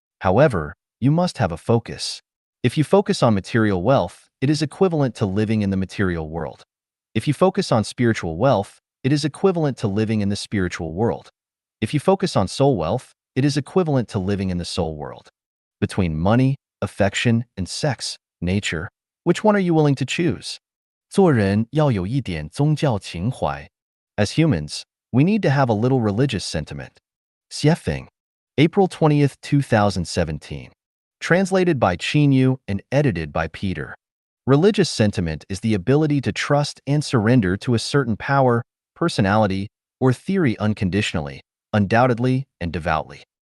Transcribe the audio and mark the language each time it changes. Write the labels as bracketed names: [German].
[English] However, you must have a focus. If you focus on material wealth, it is equivalent to living in the material world. If you focus on spiritual wealth, it is equivalent to living in the spiritual world. If you focus on soul wealth, it is equivalent to living in the soul world. Between money, affection, and sex, nature, which one are you willing to choose? [Chinese] 做人要有一点宗教情怀. [English] As humans, we need to have a little religious sentiment. Xiefeng, April 20th, 2017. Translated by Qinyu and edited by Peter. Religious sentiment is the ability to trust and surrender to a certain power, personality, or theory unconditionally, undoubtedly, and devoutly.